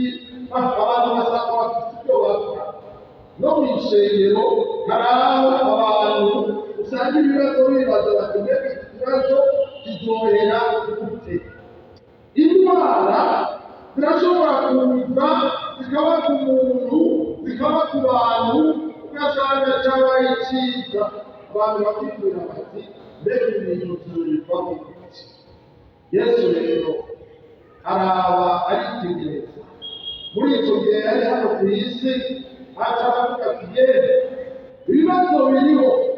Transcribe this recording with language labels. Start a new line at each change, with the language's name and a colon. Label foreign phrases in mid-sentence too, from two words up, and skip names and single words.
Rundi: abantu basanga bafite ibyo bakora no mu ishengero hari aho abantu usanga ibibazo bibaza bati mbega iki kibazo kizohera gute indwara zirashobora kuza zikaba ku muntu zikaba ku bantu ugasanga cyabaye cyiza abantu bakibwira bati mbega ibintu tuzobivamo iki Yesu rero araba aritegereza muri icyo gihe yari hano ku isi, aca aravuga ati yewe ibibazo biriho,